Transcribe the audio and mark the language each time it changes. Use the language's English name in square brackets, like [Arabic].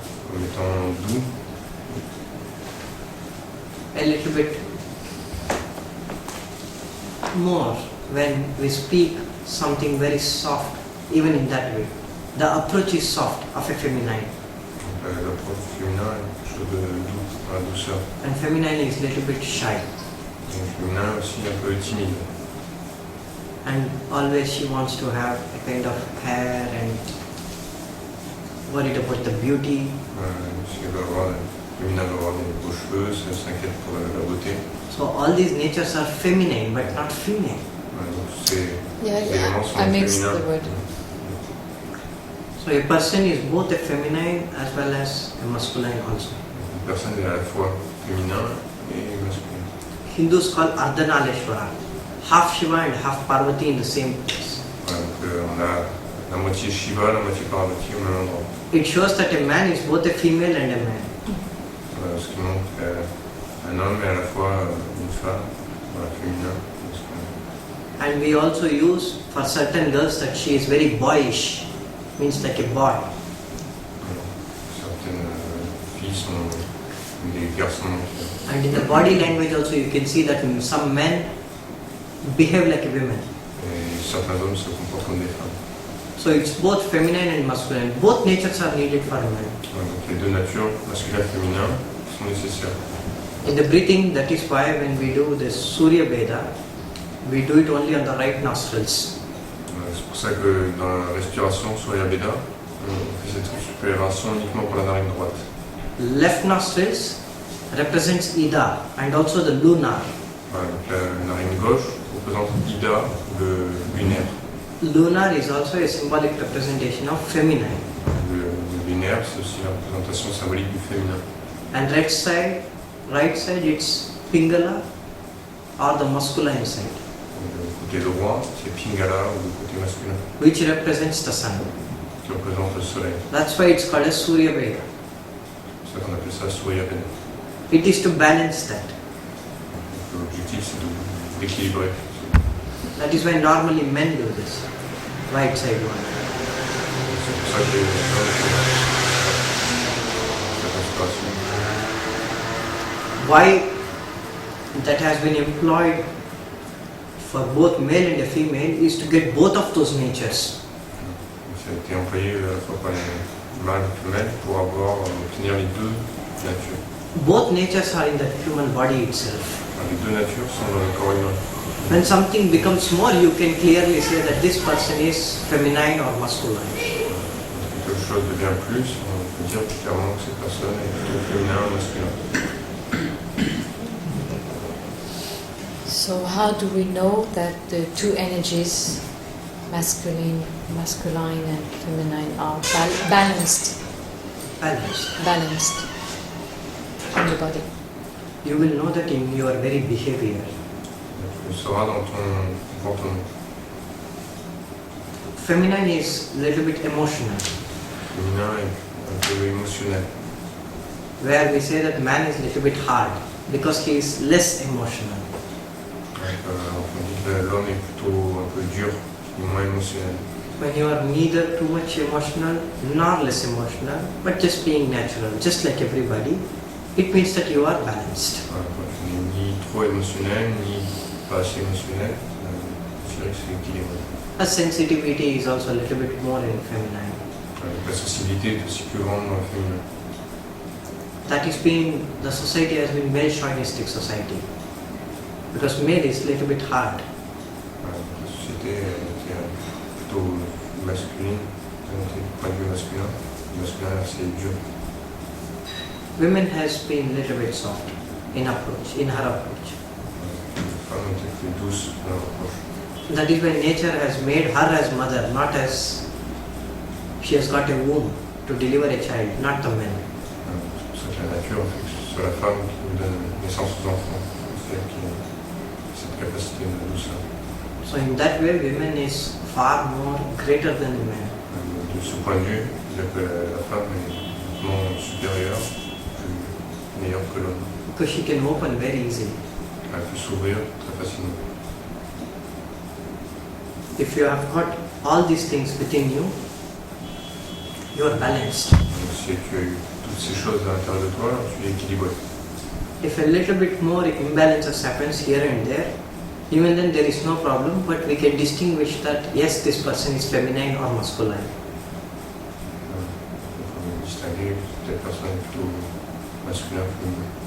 [French] comme étant doux, [English] a little bit more when we speak something very soft, even in that way. The approach is soft of a feminine. [French] L'approche du féminin est quelque chose de doux, dans la douceur. [English] And feminine is a little bit shy. [French] Et le féminin aussi un peu timide. [English] And always she wants to have a kind of hair and worried about the beauty. [French] Si elle va avoir, le féminin va avoir des beaux cheveux, ça s'inquiète pour la beauté. [English] So all these natures are feminine but not female. [French] Donc ces [English] Yeah, [French] éléments sont [English] I mixed [French] féminins. [English] the word. So a person is both a feminine as well as a masculine also. [French] Une personne est à la fois féminin et masculin. [English] Hindus call Ardhanaleshwara, half Shiva and half Parvati in the same place. [French] Donc on a la moitié Shiva, la moitié Parvati au même endroit. [English] It shows that a man is both a female and a man. [French] Ce qui montre qu'un homme est à la fois une femme, féminin et masculin. [English] And we also use for certain girls that she is very boyish, means like a boy. [French] Certaines filles sont des garçons. [English] And in the body language also you can see that some men behave like a women. [French] Et certains hommes se comportent comme des femmes. [English] So it's both feminine and masculine. Both natures are needed for a man. [French] Donc les deux natures, masculin et féminin, sont nécessaires. [English] In the breathing, that is why when we do the Surya Veda, we do it only on the right nostrils. [French] C'est pour ça que dans la respiration Surya Veda, on fait cette respiration uniquement pour la narine droite. [English] Left nostrils represents Ida and also the lunar. [French] Voilà, donc la narine gauche représente Ida, le lunaire. [English] Lunar is also a symbolic representation of feminine. [French] Le lunaire, c'est aussi la représentation symbolique du féminin. [English] And right side it's Pingala or the masculine side, [French] Le côté droit, c'est Pingala ou le côté masculin, [English] which represents the sun. [French] qui représente le soleil. [English] That's why it's called as Surya Veda. [French] C'est ça qu'on appelle ça Surya Veda. [English] It is to balance that. [French] Donc, l'objectif, c'est d'équilibrer. [English] That is why normally men do this. Right side one. [French] C'est pour ça que les hommes font cette respiration. [English] Why that has been employed for both male and a female is to get both of those natures. [French] Ça a été employé à la fois par les mâles et femelles pour obtenir les deux natures. [English] Both natures are in the human body itself. [French] Les deux natures sont dans le corps humain. [English] When something becomes more, you can clearly say that this person is feminine or masculine. [French] Quand quelque chose devient plus, on peut dire clairement que cette personne est plutôt féminin ou masculin. [English] So how do we know that the two energies, masculine and feminine, are balanced Balanced. in the body? you will know that in your very behavior. [French] Tu le sauras dans ton comportement. [English] Feminine is a little bit emotional, [French] Féminin est un peu émotionnel. [English] where we say that man is a little bit hard because he is less emotional. [French] On dit que l'homme est plutôt un peu dur, moins émotionnel. [English] When you are neither too much emotional nor less emotional, but just being natural, just like everybody, it means that you are balanced. [French] Voilà, quand tu n'es ni trop émotionnel, ni pas assez émotionnel, je dirais que c'est équilibré. [English] A sensitivity is also a little bit more in feminine. [French] La sensibilité est aussi plus grande dans le féminin. [English] That is being, the society has been male chauvinistic society. Because male is a little bit hard. [French] Voilà, la société était plutôt masculine, d'un point de vue masculin. Le masculin c'est dur. [English] Women has been a little bit soft in approach, in her approach. [French] La femme était plus douce dans leur approche. [English] That is why nature has made her as mother, not as she has got a womb to deliver a child, not the man. [French] C'est pour ça que la nature fait que ce soit la femme qui nous donne naissance aux enfants. C'est elle qui a cette capacité de douceur. [English] So in that way, women is far more greater than the man. [French] De ce point de vue, je dirais que la femme est nettement supérieure, plus meilleure que l'homme. [English] Because she can open very easily. [French] Elle peut s'ouvrir très facilement. [English] If you have got all these things within you, you are balanced. [French] Donc si tu as eu toutes ces choses à l'intérieur de toi, tu es équilibré. [English] If a little bit more imbalances happens here and there, even then there is no problem, but we can distinguish that yes, this person is feminine or masculine. [French] On peut distinguer telle personne est plutôt masculin, féminin.